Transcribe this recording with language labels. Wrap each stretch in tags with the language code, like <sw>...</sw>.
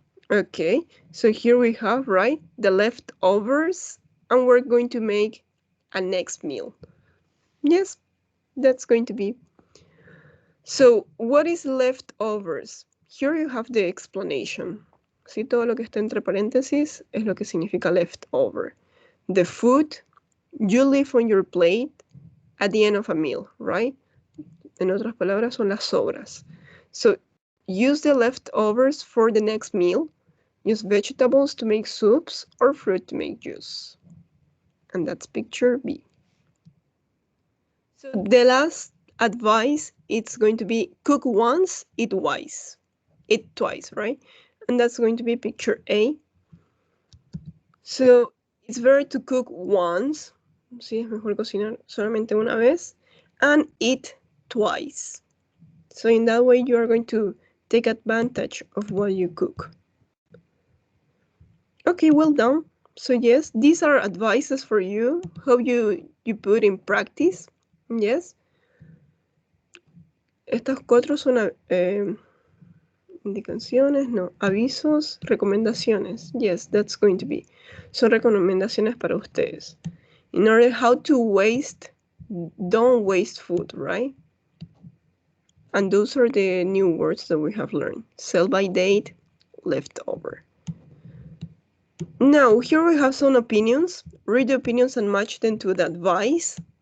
<en>Okay, so here we have, right, the leftovers, and we're going to make a next meal. Yes, that's going to be. So, what is leftovers? Here you have the explanation.</en> <es>Si todo lo que está entre paréntesis es lo que significa leftover.</es> <en>The food you leave on your plate at the end of a meal, right?</en> <es>En otras palabras, son las sobras.</es> <en>So, use the leftovers for the next meal. Use vegetables to make soups or fruit to make juice. And that's picture B. So the last advice, it's going to be cook once, eat twice. Eat twice, right? And that's going to be picture A. So it's better to cook once.</en> <es>Sí, es mejor cocinar solamente una vez.</es> <en>And eat twice. So in that way, you are going to take advantage of what you cook. Okay, well done. So yes, these are advices for you, how you put in practice. Yes.</en> <es>Estas cuatro son indicaciones, no, avisos, recomendaciones.</es> <en>Yes, that's going to be.</en> <es>Son recomendaciones para ustedes.</es> <en>In order how to waste, don't waste food, right? And those are the new words that we have learned. Sell by date, leftover. Now, here we have some opinions. Read the opinions and match them to the advice.</en>